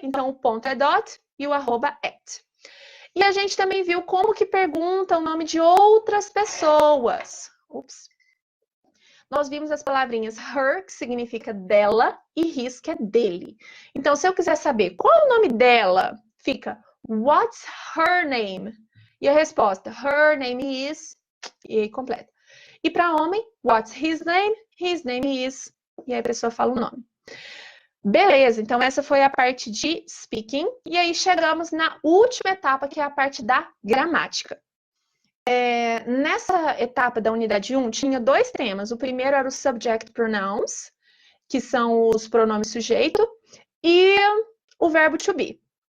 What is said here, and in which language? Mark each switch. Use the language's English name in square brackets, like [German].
[Portuguese] Então, o ponto é dot e o arroba @ E a gente também viu como que pergunta o nome de outras pessoas. Ups. Nós vimos as palavrinhas her, que significa dela, e his, que é dele. Então, se eu quiser saber qual é o nome dela, fica [English] what's her name? [Portuguese] E a resposta, [English] her name is, [Portuguese] e aí completa. E para homem, [English] what's his name? His name is, [Portuguese] e aí a pessoa fala o nome. Beleza, então essa foi a parte de speaking. E aí chegamos na última etapa, que é a parte da gramática. Nessa etapa da unidade 1, tinha dois temas. O primeiro era o subject pronouns, que são os pronomes sujeito, e o verbo to be.